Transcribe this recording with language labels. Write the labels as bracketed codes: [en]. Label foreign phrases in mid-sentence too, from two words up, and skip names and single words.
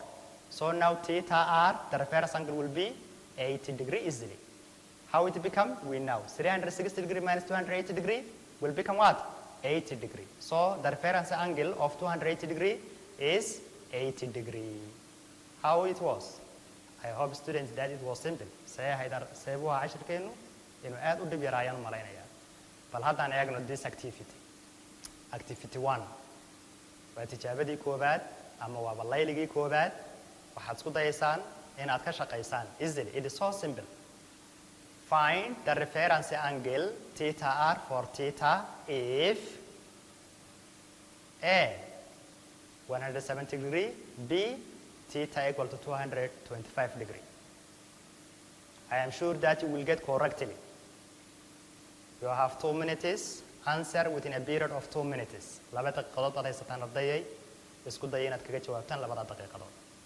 [en] So now theta R, the reference angle will be 80 degree easily. How it become? We know. 360 degree minus 280 degree will become what? 80 degree. So the reference angle of 280 degree is 80 degree. How it was? I hope students that it was simple. [so] Seebuha cashirkeenu inuu aad u dhib yar ayaan malaynayaa. Bal haddaan eegno [en] this activity. Activity 1. [so] Waa tijaabadii koobaad ama waa ballayligii koobaad. Waxaad isku dayaysaan inaad ka shaqaysaan. [en] Easily. It is so simple. Find the reference angle theta R for theta if A 170 degree, B theta equal to 225 degree. I am sure that you will get correctly. You have 2 minutes. Answer within a period of 2 minutes. [so] Laba daqiiqadood baad haysataan ardayay. Isku daya inaad kaga jawaabtaan labada daqiiqadood.